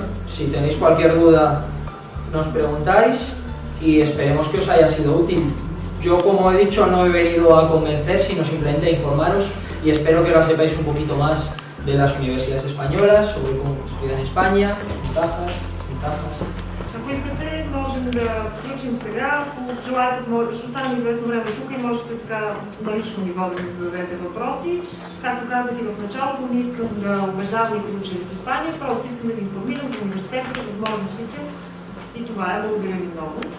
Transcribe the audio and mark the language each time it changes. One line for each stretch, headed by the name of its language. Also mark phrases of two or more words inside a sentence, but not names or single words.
Spanish: Si tenéis cualquier duda, nos preguntáis y esperemos que os haya sido útil. Yo, como he dicho, no he venido a convencer, sino simplemente a informaros y espero que ahora sepáis un poquito más de las universidades españolas, sobre cómo se estudia en España, ventajas.
Bulgarian: Ако искате, можем да включим сега. Ако желаете, ще останем известно време тук и можете така на лично ниво да ми зададете въпроси. Както казах и в началото, не искам да убеждавам никой да учили в Испания, просто искам да ви информирам за университетите, възможностите и това е.